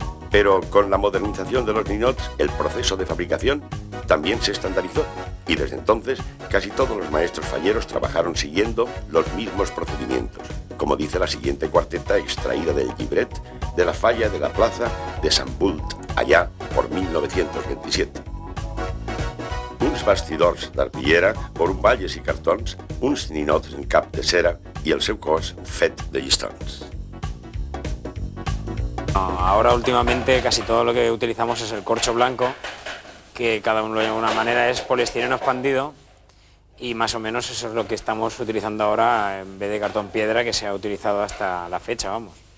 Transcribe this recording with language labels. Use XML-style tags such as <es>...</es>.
<es>Pero con la modernización de los ninots, el proceso de fabricación también se estandarizó y desde entonces casi todos los maestros falleros trabajaron siguiendo los mismos procedimientos, como dice la siguiente cuarteta extraída del llibret de la falla de la plaza de Sant Bult, allá por 1927.</es> <ca>Uns bastidors d'arpillera, borumballes i cartons, uns ninots en cap de cera i el seu cos fet de llistons.</ca> <es>Ahora últimamente casi todo lo que utilizamos es el corcho blanco, que cada uno lo llama de una manera, es poliestireno expandido, y más o menos eso es lo que estamos utilizando ahora en vez de cartón piedra que se ha utilizado hasta la fecha, vamos.</es>